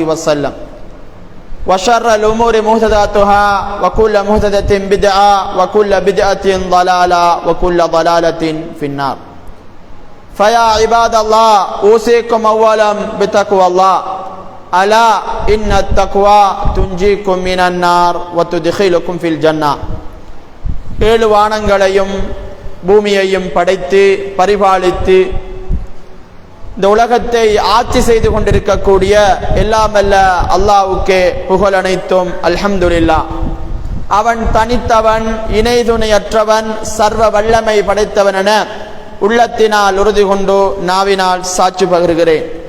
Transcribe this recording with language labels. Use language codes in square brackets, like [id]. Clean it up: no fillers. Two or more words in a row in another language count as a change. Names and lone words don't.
[ar] وسلم وشر الأمور محدثاتها وكل محدثة بدعة وكل بدعة ضلالة وكل ضلالة في النار فيا عباد الله أوصيكم أولا بتقوى الله ألا إن التقوى تنجيكم من النار وتدخلكم في الجنة [ta] ஏழு வானங்களையும் பூமியையும் படைத்து பரிபாலித்து இந்த உலகத்தை ஆட்சி செய்து கொண்டிருக்கக்கூடிய எல்லாம் அல்ல அல்லாஹ்வுக்கே புகழ் அனைத்தும் [ar] அல்ஹம்துலில்லாஹ். [ta] அவன் தனித்தவன், இணை துணையற்றவன், சர்வ வல்லமை படைத்தவன் என உள்ளத்தினால் உறுதி கொண்டு நாவினால் சாட்சி பகருகிறேன்.